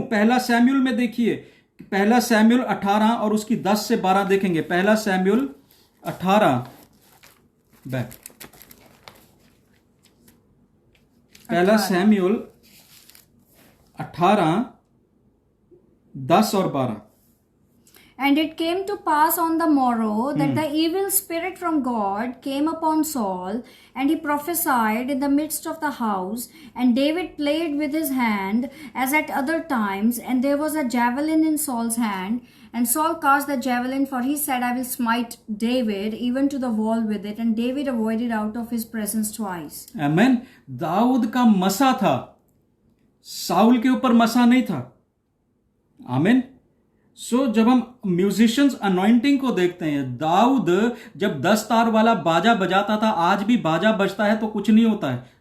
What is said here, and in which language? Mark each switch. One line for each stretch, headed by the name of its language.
Hindi: पहला सैमुएल में देखिए, पहला सैमुएल 18 और उसकी 10 से 12 देखेंगे। पहला सैमुएल 18 पहला सैमुएल 18 10 और 12।
English: And it came to pass on the morrow that the evil spirit from God came upon Saul, and he prophesied in the midst of the house. And David played with his hand as at other times, and there was a javelin in Saul's hand. And Saul cast the javelin, for he said, I will smite David even to the wall with it. And David avoided out of his presence twice. Amen.
Hindi: Dawood का मसा था, Saul के ऊपर मसा नहीं था। आमीन। सो जब हम म्यूजिशियंस अनॉइंटिंग को देखते हैं, दाऊद जब 10 तार वाला बाजा बजाता था, आज भी बाजा बजता है तो कुछ नहीं होता है।